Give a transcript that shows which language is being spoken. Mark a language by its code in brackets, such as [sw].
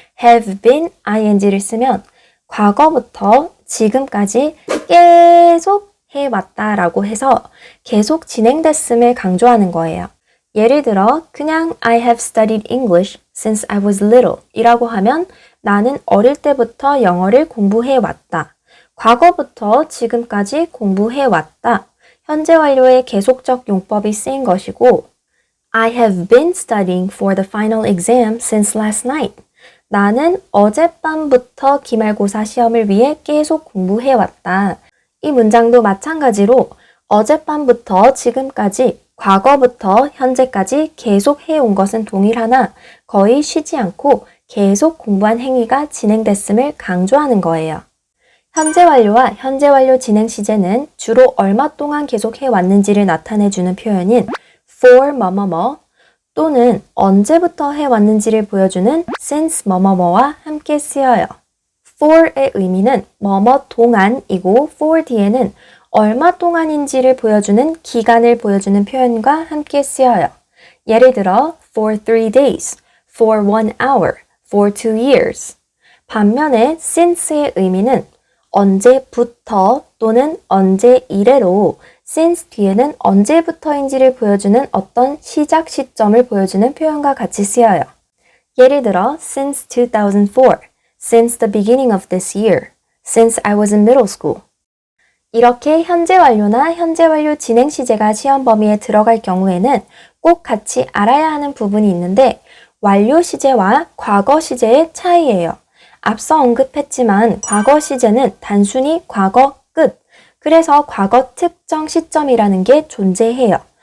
[ko] have been, ing를 쓰면 과거부터 지금까지 계속 해왔다라고 해서 계속 진행됐음을 강조하는 거예요. 예를 들어 그냥 I have studied English since I was little 이라고 하면 나는 어릴 때부터 영어를 공부해왔다. 과거부터 지금까지 공부해왔다. [en] 현재 완료의 계속적 용법이 쓰인 것이고 I have been studying for the final exam since last night. [ko] 나는 어젯밤부터 기말고사 시험을 위해 계속 공부해왔다. 이 문장도 마찬가지로 어젯밤부터 지금까지, 과거부터 현재까지 계속 해온 것은 동일하나 거의 쉬지 않고 계속 공부한 행위가 진행됐음을 강조하는 거예요. 현재 완료와 현재 완료 진행 시제는 주로 얼마 동안 계속 해왔는지를 나타내주는 표현인 for 뭐뭐뭐 또는 언제부터 해왔는지를 보여주는 since 뭐뭐뭐와 함께 쓰여요. for의 의미는 뭐뭐 동안이고 for 뒤에는 얼마 동안인지를 보여주는 기간을 보여주는 표현과 함께 쓰여요. [en] 예를 들어 for 3 days, for 1 hour, for 2 years. [ko] 반면에 since의 의미는 언제부터 또는 언제 이래로 since 뒤에는 언제부터인지를 보여주는 어떤 시작 시점을 보여주는 표현과 같이 쓰여요. [en] 예를 들어 since 2004, since the beginning of this year, since I was in middle school. [ko] 이렇게 현재 완료나 현재 완료 진행 시제가 시험 범위에 들어갈 경우에는 꼭 같이 알아야 하는 부분이 있는데 완료 시제와 과거 시제의 차이예요. 앞서 언급했지만 과거 시제는 단순히 과거 끝, 그래서 과거 특정 시점이라는 게 존재해요.